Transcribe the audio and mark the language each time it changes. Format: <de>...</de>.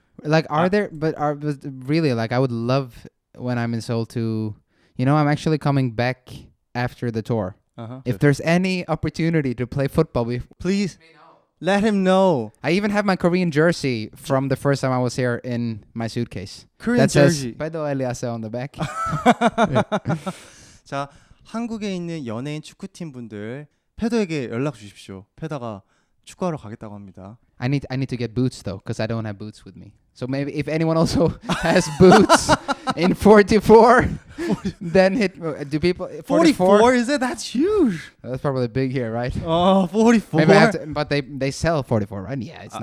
<en>Like, but really, like, I would love when I'm in Seoul to, I'm actually coming back after the tour. If there's any opportunity to play football, Please let him know. I even have my Korean jersey from the first time I was here in my suitcase. Korean That says jersey. Peder Elias on the back.</en> <ko>자, 한국에 있는 연예인 축구팀 분들 페더에게 연락 주십시오. 페더가 축구하러 가겠다고 합니다.</ko> <en>I need to get boots though, because I don't have boots with me. So maybe if anyone also has boots in 44, then do people 44 is it? That's huge. That's probably big here, right? Oh, 44. Maybe I have to, but they sell 44, right? Yeah, it's not.</en>